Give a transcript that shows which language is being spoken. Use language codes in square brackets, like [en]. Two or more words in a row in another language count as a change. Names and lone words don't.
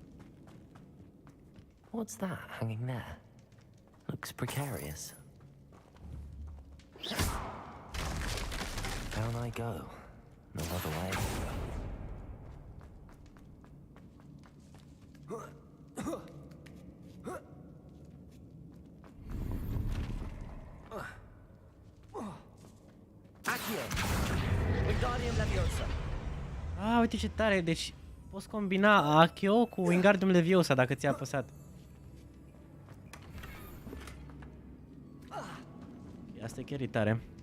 [en] What's that hanging there? Looks precarious. Down I go. No other way. Accio. Wingardium Leviosa. [ro] Ah, uite ce tare, deci poți combina Accio cu Wingardium Leviosa dacă ți-a apăsat. Asta e chiar tare.